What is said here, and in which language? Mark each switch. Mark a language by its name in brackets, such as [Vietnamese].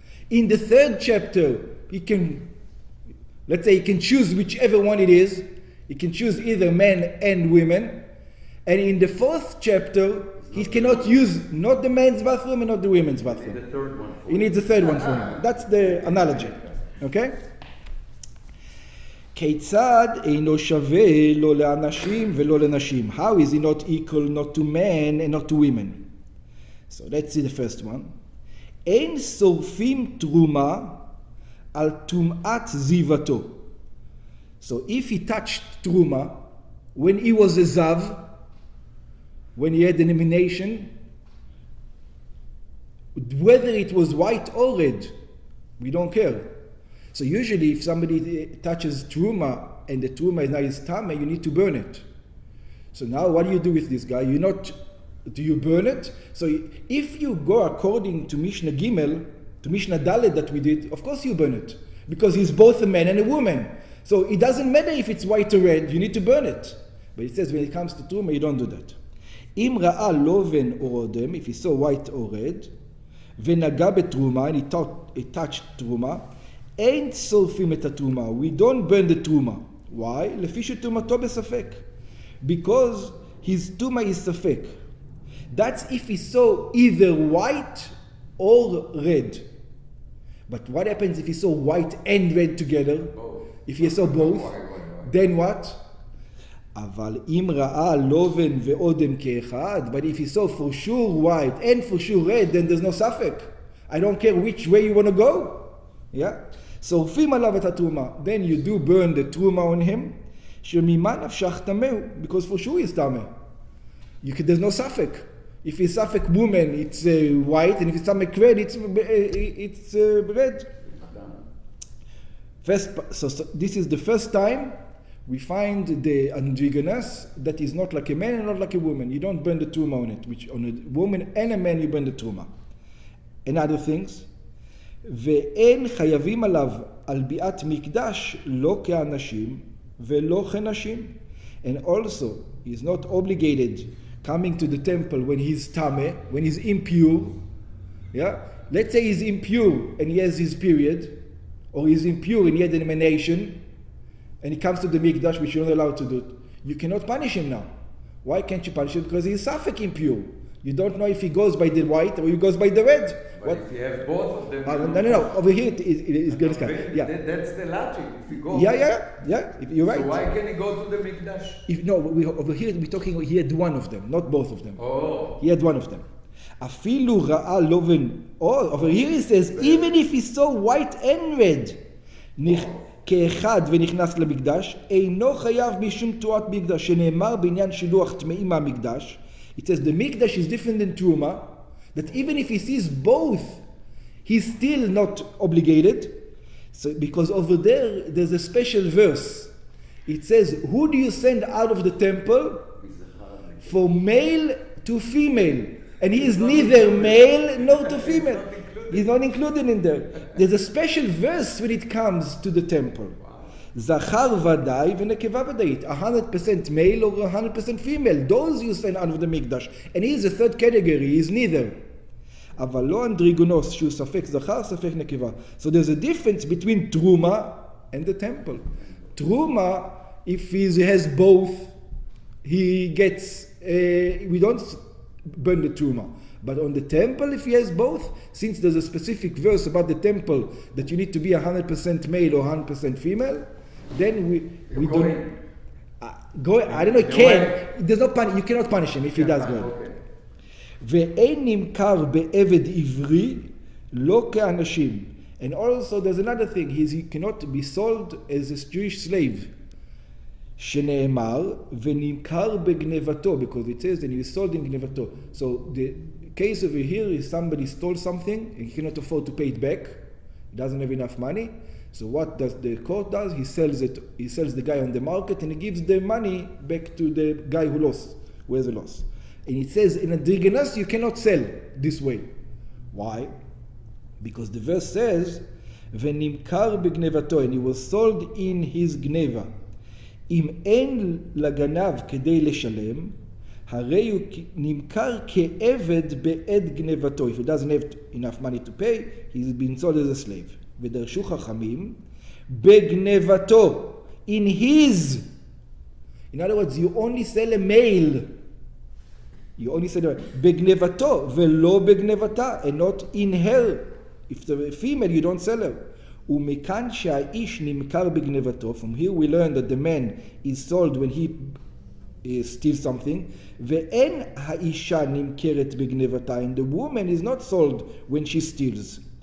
[English] In the third chapter, he can choose whichever one it is. He can choose either men and women. And in the fourth chapter, he cannot use not the men's bathroom and not the women's bathroom. He needs the third one for him. That's the analogy. Okay? [Hebrew] כיצד אינו שווה לא לאנשים ולא לנשים? [English] How is he not equal not to men and not to women? So let's see the first one. [Hebrew] אין שורפים תרומה על טומאת זיוותו. [English] So if he touched truma when he was a zav, when he had an emanation, whether it was white or red, we don't care. So usually if somebody touches truma and the truma is not his tame, you need to burn it. So now what do you do with this guy? Do you burn it? So if you go according to Mishnah Gimel, to Mishnah Dalet that we did, of course you burn it. Because he's both a man and a woman. So it doesn't matter if it's white or red, you need to burn it. But it says when it comes to truma, you don't do that. [Hebrew] אם ראה לובן או אודם, [English] if he saw white or red, [Hebrew] ונגע בתרומה, [English] and he touched [Hebrew] תרומה, אין שורפים את התרומה. [English] We don't burn the תרומה. Why? [Hebrew] לפי שתרומתו בספק. [English] Because his תרומה is ספק. That's if he saw either white or red. But what happens if he saw white and red together? Both. If he saw both, then what? [Hebrew] אבל אם ראה לובן ואודם כאחד, [English] but if he saw for sure white and for sure red, then there's no ספק. I don't care which way you want to go. Yeah? [Hebrew] שורפים עליו את התרומה. [English] Then you do burn the truma on him. [Hebrew] שממה נפשך טמא, [English] because for sure he's טמא. There's no ספק. If it's ספק woman, it's white, and if it's ספק red, it's red. So this is the first time we find the androgynous that is not like a man and not like a woman. You don't burn the truma on it, which on a woman and a man you burn the truma. And other things. [Hebrew] ואין חייבים עליו על ביאת מקדש לא כאנשים ולא כנשים. [English] And also, he's not obligated coming to the temple when he's tameh, when he's impure. Yeah? Let's say he's impure and he has his period, or he's impure and he had an emanation, and he comes to the mikdash, which you're not allowed to do. You cannot punish him now. Why can't you punish him? Because he's safek impure. You don't know if he goes by the white or he goes by the red. But if you have both of them... No. Over here it's going to come. Yeah. That's the logic. If you go... Yeah. You're right. So why can he go to the mikdash? Over here we're talking, he had one of them, not both of them. Oh. He had one of them. [Hebrew] אפילו ראה לובן, [English] over here he says, even if he saw white and red, [Hebrew] כאחד ונכנס למקדש, אינו חייב משום תרועת מקדש, שנאמר בעניין שילוח טמאים מהמקדש. [English] It says the mikdash is different than truma, that even if he sees both, he's still not obligated. So because over there's a special verse. It says, who do you send out of the temple? For male to female. And he is neither male nor to female. He's not included in there. There's a special verse when it comes to the temple. [Hebrew] Zachar vadai v'nekeva vadait. [English] 100% male or 100% female. Those you send out of the mikdash. And he is a third category. He is neither. [Hebrew] אבל לא אנדריגונוס שהוא ספק זכר, ספק נקבה. [English] So there's a difference between truma and the temple. Truma, if he has both, he gets, we don't burn the truma. But on the temple, if he has both, since there's a specific verse about the temple that you need to be 100% male or 100% female, then we don't... I don't know, there's no you cannot punish him if he does go. Okay. [Hebrew] ואין נמכר בעבד עברי לא כאנשים. [English] And also there's another thing, he cannot be sold as a Jewish slave. [Hebrew] שנאמר ונמכר בגנבתו, [English] because it says that he is sold in גנבתו. So the case over here is somebody stole something and he cannot afford to pay it back. He doesn't have enough money. So what does the court does? He sells the guy on the market and he gives the money back to the guy who has a loss. And it says in Androgynous you cannot sell this way. Why? Because the verse says [Hebrew] ונמכר בגנבתו, [English] and he was sold in his גנבה. [Hebrew] אם אין לגנב כדי לשלם, הרי הוא נמכר כעבד בעד גנבתו. [English] If he doesn't have enough money to pay, he's been sold as a slave. [Hebrew] ודרשו חכמים בגנבתו, [English] in his. In other words, you only sell a male. You only sell a male. [Hebrew] בגנבתו ולא בגנבתה, [English] and not in her. If the female, you don't sell her. [Hebrew] ומכאן שהאיש נמכר בגנבתו, [English] from here we learn that the man is sold when he steals something, [Hebrew] ואין האישה נמכרת בגנבתה, [English] and the woman is not sold when she steals.